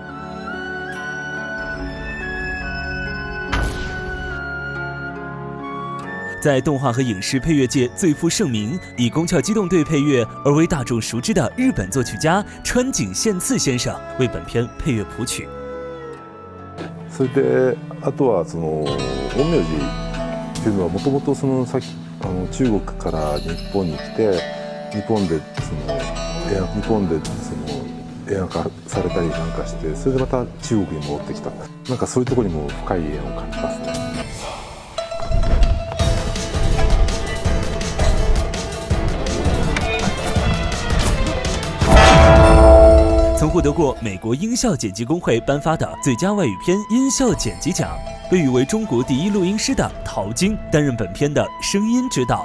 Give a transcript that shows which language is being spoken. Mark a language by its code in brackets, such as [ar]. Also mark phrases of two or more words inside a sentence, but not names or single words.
[zh] 在动画和影视配乐界最负盛名，以《宫壳机动队》配乐而为大众熟知的日本作曲家川井宪次先生为本片配乐谱曲。 [ja] それであとはその陰陽師っていうのはもともとその中国から日本に来て。日本で映画化されたりなんかして、それでまた中国に戻ってきた。なんかそういうところにも深い縁を感じますね。 [zh] 曾获得过美国音效剪辑工会颁发的最佳外语片音效剪辑奖，被誉为中国第一录音师的陶晶担任本片的声音指导。